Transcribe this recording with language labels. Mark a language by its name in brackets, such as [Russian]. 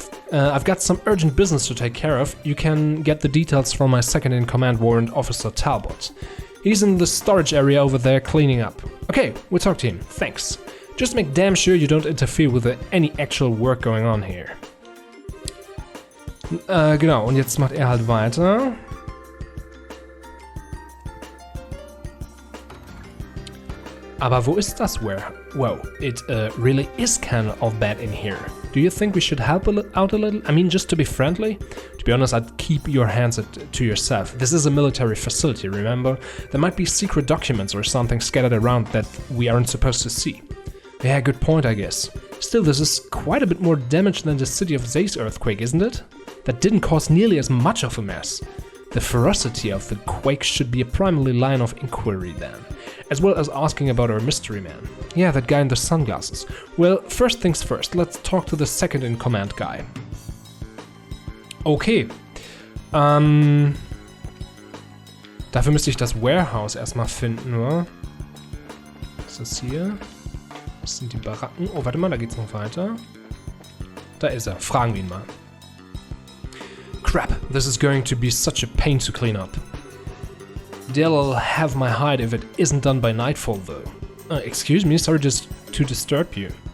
[English] I've got some urgent business to take care of. You can get the details from my second-in-command warrant officer Talbot. He's in the storage area over there cleaning up. Okay, we'll talk to him. Thanks. Just make damn sure you don't interfere with any actual work going on here. [German] Genau, und jetzt macht er halt weiter. Aber wo ist das warehouse? [English] Whoa, it really is kind of bad in here. Do you think we should help out a little? I mean, just to be friendly? To be honest, I'd keep your hands to yourself. This is a military facility, remember? There might be secret documents or something scattered around that we aren't supposed to see. Yeah, good point, I guess. Still, this is quite a bit more damage than the city of Zeiss earthquake, isn't it? That didn't cause nearly as much of a mess. The ferocity of the quake should be a primary line of inquiry then, as well as asking about our mystery man. Yeah, that guy in the sunglasses. Well, first things first, let's talk to the second-in-command guy. Okay. [German] Dafür müsste ich das Warehouse erstmal finden, oder? Was ist das hier? Das sind die Baracken. Oh, warte mal, da geht's noch weiter. Da ist er. Fragen wir ihn mal. [English] Crap, this is going to be such a pain to clean up. They'll have my hide if it isn't done by nightfall, though. Excuse me, sorry just to disturb you.